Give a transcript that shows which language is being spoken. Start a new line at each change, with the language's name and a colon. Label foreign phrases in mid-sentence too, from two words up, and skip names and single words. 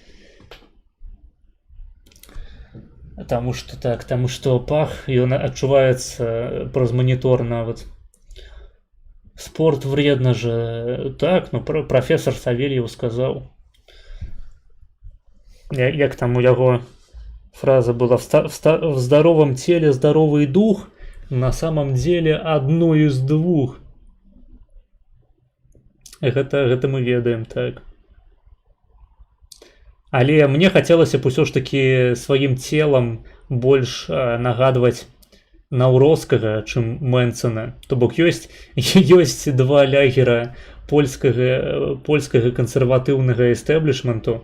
Belarusian: Таму што пах, ён адчуваецца праз манітор нават.
Russian: Спорт вредно же.
Belarusian: Так, ну професор Савельев сказаў. Як там у яго фраза была:
Russian: в здоровом теле здоровый дух, на самом деле одно из двух.
Belarusian: Гэта мы ведаем, так. Але мне хацелася б усё ж такі сваім целам больш нагадваць Наўроцкага, чым Мэнсона. То бок ёсць два лягера польскага кансерватыўнага эстэблішменту.